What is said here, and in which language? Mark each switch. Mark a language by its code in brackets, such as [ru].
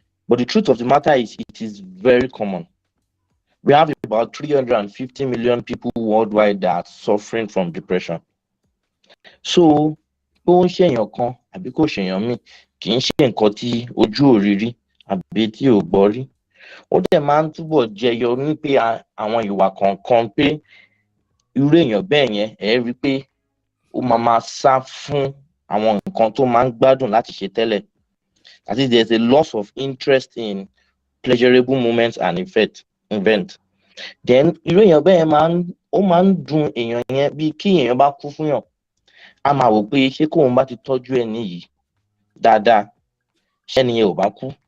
[en] But the truth of the matter is, it is very common. We have about 350 million people worldwide that are suffering from depression. [yo] So, bó ń ṣèyàn kan àbí kò ṣèyàn míì kì í ṣe nǹkan tí ojú ò rí rí àbí tí ò gbọ́ rí. Ó dẹ̀ máa ń túbọ̀ jẹyọ ní pé àwọn ìwà kọ̀ọ̀kan pé irú èèyàn bẹ́ẹ̀ yẹn ẹ̀ rí pé ó máa sá fún àwọn nǹkan tó máa ń gbádùn láti ṣe tẹ́lẹ̀. [en] That is, there's a loss of interest in pleasurable moments and events. [yo] Then, irú èèyàn bẹ́ẹ̀ ó máa ń dùn èèyàn yẹn bí kí èèyàn bá kú fún yàn. A máa wò pé ṣé kóun bá ti tọ́jú ẹni yìí dáadáa, ṣẹ́ni yẹn ò bá kú.